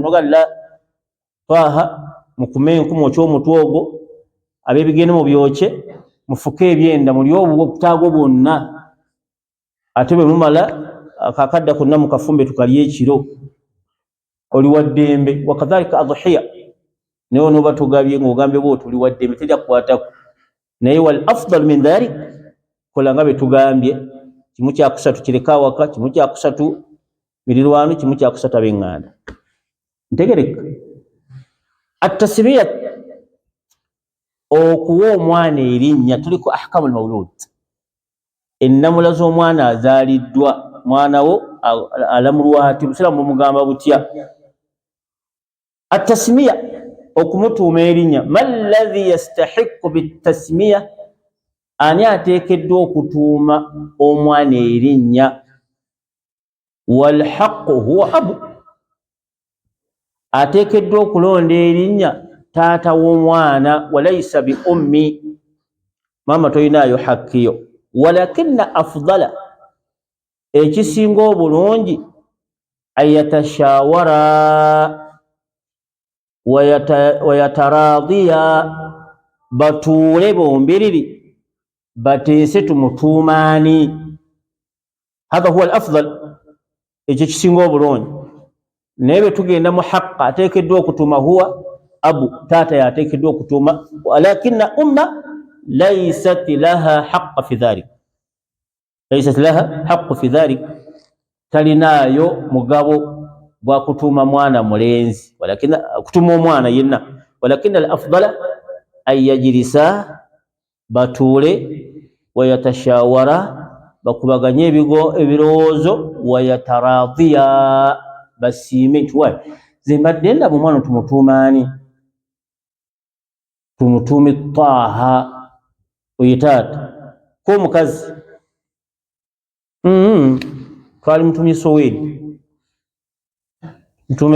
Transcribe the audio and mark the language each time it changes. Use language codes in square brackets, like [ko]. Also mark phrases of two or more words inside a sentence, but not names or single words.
[lg] Nogalira twaha mukume enku mwokye omutwe ogwo, ab'ebigende mu byokye, mufuke ebyenda, muli obutaago bwonna. Ate bwe mumala akakadda konna mu kafumbe tukalya ekiro, oli waddembe. [ar] وكذلك الأضحية, [lg] naye onooba tugabye ng'ogambye bw'oti oli waddembe, tejja kukwatako. [ar] Naye والأفضل من ذلك, [lg] kola nga bwe tugambye, kimu kyakusatu kireka awaka, kimu kyakusatu mirirwano, kimu kyakusatu ab'eŋŋanda. Ntegereka. At-tasmiya, okuwa omwana erinnya, tuliko [ar] أحكام المولود, [lg] ennamula z'omwana azaaliddwa. Mwana wo alamulwa ati, Busiraamu bumugamba butya? At-tasmiya, okumutuuma erinnya. [ar] من الذي يستحق بالتسمية, [lg] ani ateekeddwa okutuuma omwana erinnya? [ar] والحق هو الأب, [lg] ateekeddwa okulonda erinnya taata w'omwana. [ar] وليس بالأم, [lg] maama toyinaayo hakkiyo. [ar] ولكن الأفضل, [lg] ekisinga obulungi, [ar] أن يتشاورا ويتراضيا [lg] batuule bombiriri bateese tumutuumaani. [ar] هذا هو الأفضل, [lg] ekyo kisinga obulungi. Naye bwe tugenda mu haqqa ateekeddwa okutuuma [ar] هو الأب, [lg] taata yateekeddwa okutuuma, [ar] ولكن الأم ليست لها حقا في ذلك ليست لها حق في ذلك, laysat laha haqqu fi dhalik, [lg] talinaayo mugabo gwa kutuuma mwana mulenzi, walakin kutuuma omwana yenna, [ar] ولكن الأفضل أن يجلسا [lg] batuule, wayatashawara bakubaganye ebirowoozo, wayataradiya basiime nti wayi nze mbadde ndaba omwana tumutuumaani, tumutuume Taaha, oye taata ko omukazi twali mutumye Soweedi, mutume